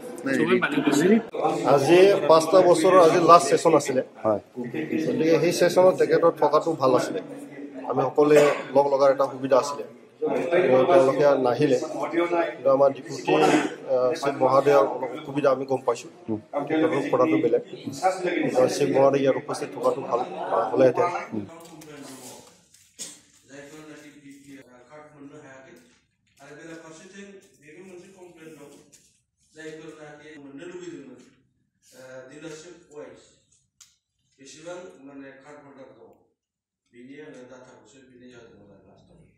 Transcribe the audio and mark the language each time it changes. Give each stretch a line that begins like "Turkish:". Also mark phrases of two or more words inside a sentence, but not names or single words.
Assamese: আজি 5টা বছৰৰ আজি
English: last session
Assamese: আছিলে, গতিকে সেই ছেশ্যনত তেখেতৰ থকাটো ভাল আছিলে। আমি সকলোৱে লগ লগাৰ এটা সুবিধা আছিলে, তেওঁলোকে নাহিলে। কিন্তু আমাৰ ডিপুটি শিৱ মহোদয়ৰ অলপ অসুবিধা আমি গম পাইছোঁ, তেখেতৰ পঢ়াটো বেলেগ। শিৱ মহোদয় ইয়াত উপস্থিত থকাটো ভাল হ'লেহেঁতেন।
Bodo: बेसेबां माने
English: card holder
Bodo: दं बिनि आङो डाटाखौसो बिनाय जादोंमोन आरो लास्टआव।